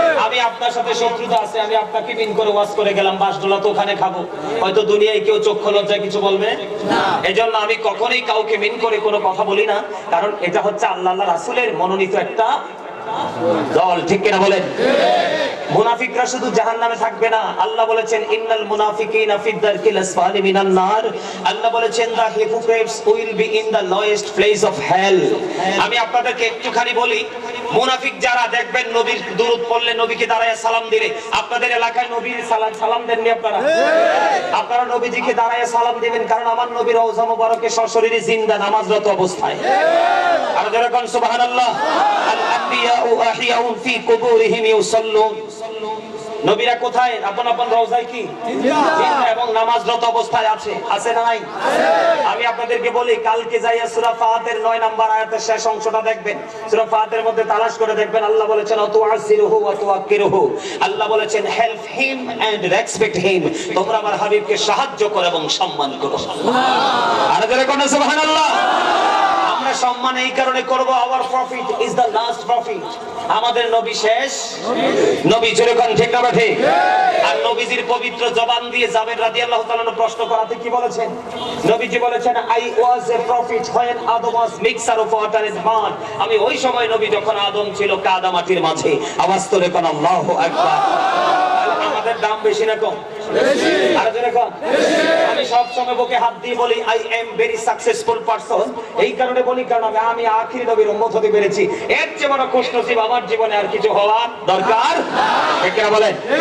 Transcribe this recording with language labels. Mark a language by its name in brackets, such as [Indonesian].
[Bangla] আমি আপনার সাথে শত্রুতা আছে, আমি আপনাকে মিন করে ওয়াজ করে গেলাম, বাসডোলা তো ওখানে খাবো, হয়তো দুনিয়ায় কেউ চক্ষু লজ্জায় কিছু বলবে না। এজন্য আমি কখনোই কাউকে মিন করে কোনো কথা বলি না, কারণ এটা হচ্ছে আল্লাহ রাসূলের মনোনীত একটা দল। ঠিক কিনা বলেন? মুনাফিকরা শুধু জাহান্নামে থাকবে না, আল্লাহ বলেছেন [Arabic] ইন্নাল মুনাফিকিনা ফিদ দারকিল আসফালি মিনান নার। [Bangla] আল্লাহ বলেছেন [English] The hypocrites will be in the lowest place of hell। [Bangla] আমি আপনাদেরকে একটুখানি বলি, মুনাফিক যারা দেখবেন নবীর দুরূদ পড়লে, নবীকে দাঁড়ায় সালাম দিলে, আপনাদের এলাকায় নবীর সালাম দেননি আপনারা? আপনারা নবীজিকে দাঁড়ায় সালাম দিবেন, কারণ আমার নবীর রওজা মুবারকে সশরীরে জিন্দা নামাজরত অবস্থায়। আর যারা কোন সুবহানাল্লাহ, [Arabic] আল আম্বিয়া আহইয়াউন ফি কুবুরিহিম ইউসাল্লুন। [Bangla] নবীরা কোথায়? আপন আপন রওজায় কি জিন্দা এবং নামাজরত অবস্থায় আছে। আছে না নাই? আমি আপনাদেরকে বলি, কালকে যাইয়া সূরা ফাতির 9 নম্বর আয়াতের শেষ অংশটা দেখবেন। সূরা ফাতির মধ্যে তালাশ করে দেখবেন, আল্লাহ বলেছেন [Arabic] তুআসিরুহু ওয়া তুআক্কিরুহু। [Bangla] আল্লাহ বলেছেন [English] Help him and respect him. [Bangla] তোমরা আমার হাবিবকে সাহায্য করো এবং সম্মান করো। সুবহানাল্লাহ। আর যারা কোন সুবহানাল্লাহ। আমরা সম্মান এই কারণে করব, [English] Our prophet is the last prophet. [Bangla] আমাদের নবী শেষ নবী। জোরে কোন ঠিক না ঠিক? আর নবীজির পবিত্র জবান দিয়ে জাবের রাদিয়াল্লাহু তাআলা প্রশ্ন করাতে কি বলেছেন? নবীজি বলেছেন [English] I was a prophet when Adam was mixture of water and mud। [Bangla] আমি ওই সময় নবী যখন আদম ছিল কাদা মাটির মাঝে। আওয়াজ তোরে কোন আল্লাহু আকবার। আমাদের দাম বেশি না কম? বেশি। আর জোরে কোন বেশি। আমি সব সময় বুকে হাত দিয়ে বলি [English] I am very successful person. [Bangla] এই কারণে বলি কারণ আমি আখির নবীর উম্মত হতে পেরেছি। এর চেয়ে বড় খুশনসিব আমার জীবনে আর কিছু হওয়ার দরকার ঠিক না বলেন?